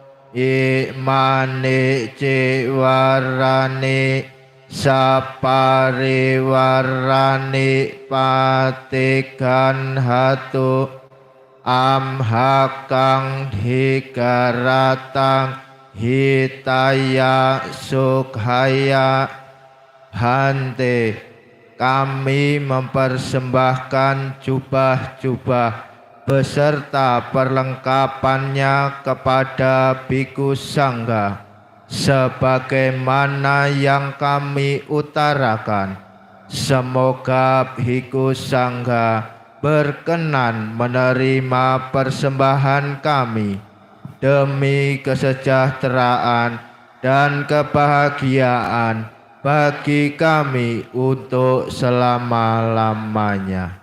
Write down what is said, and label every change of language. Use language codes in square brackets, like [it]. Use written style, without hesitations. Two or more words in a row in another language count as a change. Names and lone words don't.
[pi] Imani ciwarani sapariwarani patikan hatu amhakang hikaratang hitaya sukhaya. [id] Bhante, kami mempersembahkan jubah-jubah beserta perlengkapannya kepada Bhikkhu Sangha sebagaimana yang kami utarakan. Semoga Bhikkhu Sangha berkenan menerima persembahan kami demi kesejahteraan dan kebahagiaan bagi kami untuk selama-lamanya.